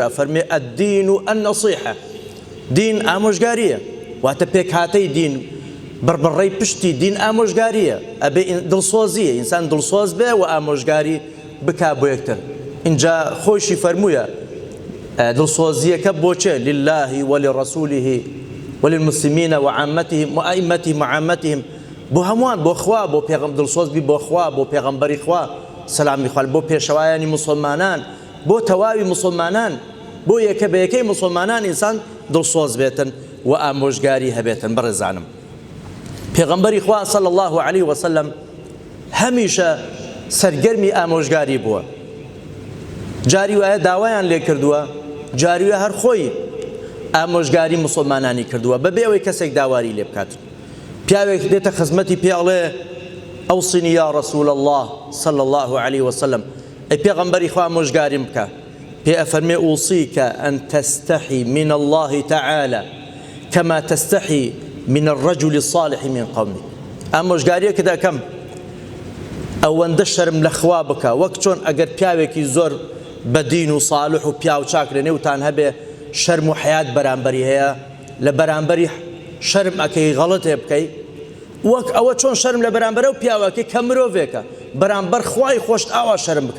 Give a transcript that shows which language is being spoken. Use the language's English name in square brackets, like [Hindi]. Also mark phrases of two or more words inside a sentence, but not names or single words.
[Central Kurdish] فەرمێ [Arabic] ئەددین و ئەننەسیحە، [Central Kurdish] دین ئامۆژگاریە، واتە پێکهاتەی دین، بڕبڕەی پشتی دین ئامۆژگاریە، ئەبێ دڵسۆزیە، ئینسان دڵسۆز بێ و ئامۆژگاری بکا بۆ یەکتر. اینجا خۆشی فەرموویە دڵسۆزیەکە بۆچێ؟ [Arabic] لله ولرسوله وللمسلمين وعامتهم وأئمتهم وعامتهم، [Central Kurdish] بۆ هەمووان، بۆ خوا، بۆ پێغەمبەر دڵسۆز بی، بۆ خوا، بۆ پێغەمبەری خوا سەلامی خوا، بۆ پێشەوایانی مسلمانان، بۆ تەواوی مسلمانان، بۆ یەکە بە یەکەی مسلمانان ئینسان دڵسۆز بێتن و ئامۆژگاری هەبێتن. بەڕێزانم، پێغەمبەری خوا [Arabic] صلی الله عليه وسلم [Central Kurdish] هەمیشە سەرگەرمی ئامۆژگاری بووە. جاری وایە داوایان لێ کردووە، جاری وایە هەر خۆی ئامۆژگاری مسلمانانی کردووە بەبێ ئەوەی کەسێک داواری لێ بکات. پیاوێک دێتە خزمەتی پێ ئەڵێ [Arabic] ئەوصنی یا رسول الله صلی الله عليه وسلم، [Central Kurdish] ئەی پێغەمبەری خوا ئامۆژگاریم بکە. پێ ئەفەرمێ [Arabic] ئوصیکە ئەن تستحی من الله تعالى كما تستحی من الرجل الصالح من قومه. [Central Kurdish] ئامۆژگاریەکە دەکەم ئەوەندە شەرم لە خوا بکە، وەک چۆن ئەگەر پیاوێکی زۆر بەدین و صالح و پیاو چاک لە نێوتان هەبێ شەرم و حیات بەرامبەری هەیە، لە بەرامبەری شەرم ئەکەی غەڵەتێ بکەی، وەک ئەوە چۆن شەرم لە بەرامبەرە و پیاوەکەی کە مرۆڤێکە بەرامبەر خوای خۆشت ئاوا شەرم بکە.